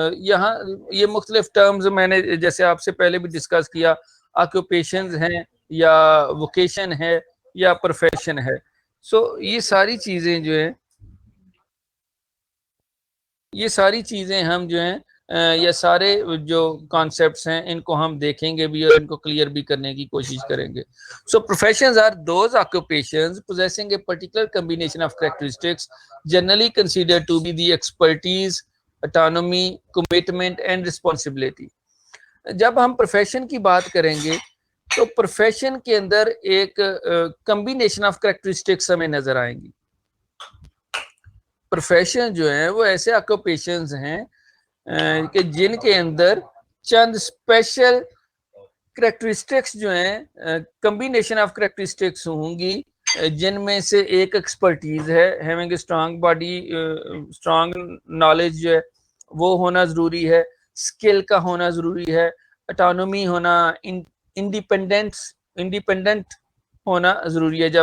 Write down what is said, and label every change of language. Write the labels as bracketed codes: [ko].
[ur] یہاں یہ مختلف ٹرمز میں نے جیسے آپ سے پہلے بھی ڈسکس کیا, آکوپیشنز ہیں یا ووکیشن ہے یا پروفیشن ہے. سو یہ ساری چیزیں جو ہیں, یہ ساری چیزیں ہم جو ہیں یہ سارے جو کانسیپٹس ہیں ان کو ہم دیکھیں گے بھی اور ان کو کلیئر بھی کرنے کی کوشش کریں گے. [en] So professions are those occupations possessing a particular combination of characteristics generally considered to be the expertise, autonomy, commitment and responsibility. [ur] جب ہم پروفیشن کی بات کریں گے تو پروفیشن کے اندر ایک [en] combination of characteristics [ur] ہمیں نظر آئیں گی. پروفیشن جو ہیں وہ ایسے آکوپیشنز ہیں کہ جن کے اندر چند اسپیشل کریکٹرسٹکس جو ہیں [en] combination of characteristics [ur] ہوں گی جن میں سے ایک ایکسپرٹیز ہے, [en] having a strong body, strong knowledge [ur] جو ہے وہ ہونا ضروری ہے, اسکل کا ہونا ضروری ہے, اٹانومی ہونا, انڈیپینڈنٹ ہونا ضروری ہے.